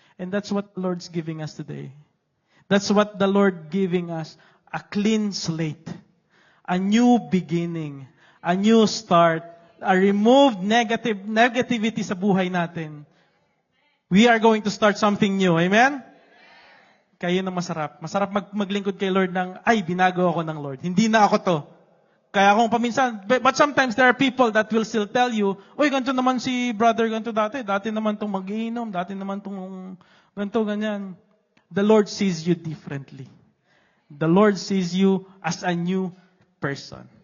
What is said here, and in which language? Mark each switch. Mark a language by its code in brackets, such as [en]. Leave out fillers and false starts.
[en] And that's what the Lord's giving us today. That's what the Lord giving us. A clean slate. A new beginning. A new start. A removed negativity [tl] sa buhay natin. [en] We are going to start something new. [tl] Amen? Kaya yun ang masarap. Masarap maglingkod kay Lord ng, ay, binago ako ng Lord. Hindi na ako to. Kaya kung paminsan, [en] but sometimes there are people that will still tell you, [tl] uy, ganito naman si brother, ganito dati. Dati naman itong mag-iinom. Dati naman itong ganito, ganyan. [en] The Lord sees you differently. The Lord sees you as a new person.